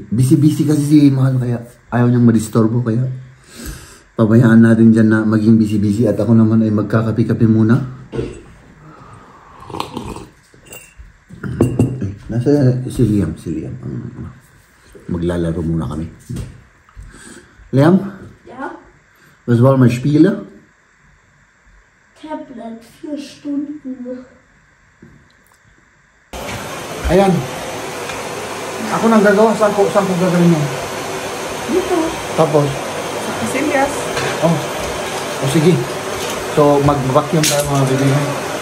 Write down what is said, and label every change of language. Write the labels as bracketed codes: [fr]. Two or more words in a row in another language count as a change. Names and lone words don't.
[tl] Busy-busy kasi si Mahal kaya ayaw niyang madisturbo kaya pabayaan natin dyan na maging busy-busy at ako naman ay magkakape-kape muna. Nasa si Liam. Maglalaro muna kami. Liam? [de] Ja? Was wollen wir spielen? Tablet 4 Stunden. [tl] Ayan. Ako nang gagawa. Saan ko gagawin yun? Dito. Tapos? Sa Casillas. Sige. So, mag-vacuum tayo mga kaibigan.